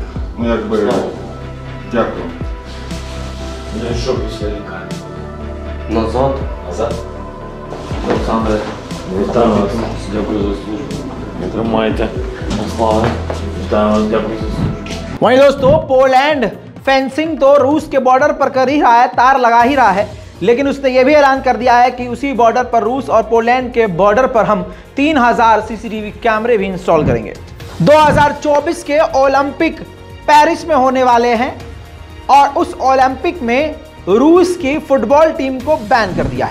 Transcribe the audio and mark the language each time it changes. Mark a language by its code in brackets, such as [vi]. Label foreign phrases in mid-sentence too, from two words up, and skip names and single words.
[uk] Дякую. Ну і що після лікарні? Назад. Назад? Олександре, вітаю вас. Дякую за службу. Тримайте. Слава. Вітаю вас. Дякую за службу. [hi] वहीं दोस्तों, पोलैंड फेंसिंग तो रूस के बॉर्डर पर कर ही रहा है, तार लगा ही रहा है, लेकिन उसने यह भी ऐलान कर दिया है कि उसी बॉर्डर पर, रूस और पोलैंड के बॉर्डर पर हम 3000 [en] CCTV cameras [hi] भी इंस्टॉल करेंगे। 2024 के ओलंपिक पेरिस में होने वाले हैं और उस ओलंपिक में रूस की [en] football team [hi] को बैन कर दिया है।